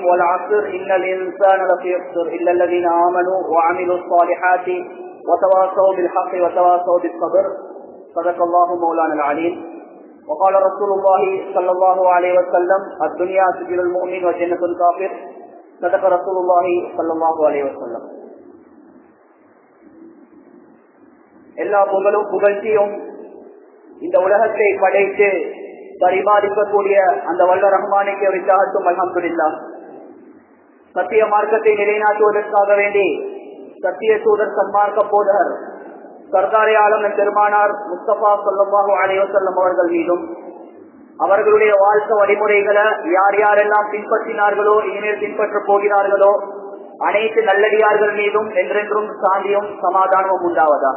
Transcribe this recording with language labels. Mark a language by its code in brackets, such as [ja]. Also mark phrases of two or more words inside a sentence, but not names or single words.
[ar] والعصر إن الإنسان لفي خسر إلا الذين آمنوا وعملوا الصالحات وتواصوا بالحق وتواصوا بالصبر. صدق الله مولانا العليم. وقال رسول الله صلى الله عليه وسلم الدنيا سجن المؤمن وجنة الكافر. صدق رسول الله صلى الله عليه وسلم. [ta] எல்லா புகழ்ச்சியும் இந்த உலகத்தை படைத்து பரிமாறிக்கக்கூடிய அந்த வல்ல ரஹ்மானுக்கு உரித்தாகட்டும். [ar] الحمد لله. [ta] சத்திய மார்க்கத்தை நிலைநாட்டுவதற்காக வேண்டி சத்திய தூதர் சன்மார்க்க போதகர் [ur] سردارِ عالم [ta] பெருமானார் முஸ்தபா [ar] صلى الله عليه وسلم [ta] அவர்கள் மீதும் அவர்களுடைய வாழ்க்கை வழிமுறைகளை யார் யாரெல்லாம் பின்பற்றினார்களோ இனிமேல் பின்பற்ற போகிறார்களோ அனைத்து நல்லடியார்கள் மீதும் என்றென்றும் சாந்தியும் சமாதானமும் உண்டாவதாக.